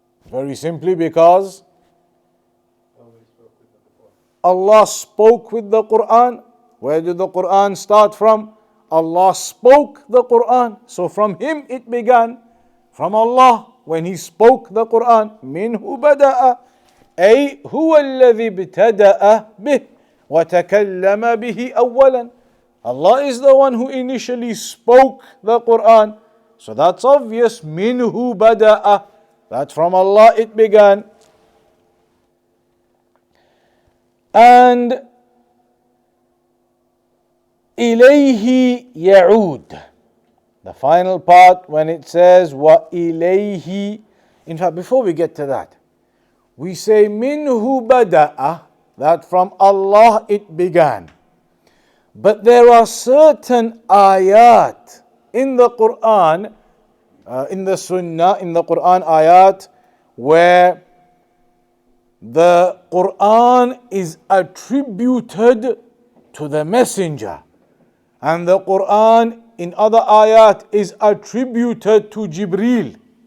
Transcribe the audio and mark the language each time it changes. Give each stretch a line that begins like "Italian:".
English: Very simply because Allah spoke with the Quran. Where did the Quran start from? Allah spoke the Quran. So from Him it began. From Allah, when He spoke the Quran.
Arabic: Minhu bada'a. أي هو الذي ابتدأ به وتكلم به أولا.
English: Allah is the one who initially spoke the Quran. So that's obvious.
Arabic: Minhu bada'a.
English: That from Allah it began.
Arabic: And إليه يعود.
English: The final part when it says وإليه. In fact, before we get to that, we say
Arabic: minhu bada'a,
English: that from Allah it began. But there are certain ayat in the Quran, in the Sunnah, in the Quran ayat, where the Quran is attributed to the messenger, and the Quran in other ayat is attributed to Jibreel.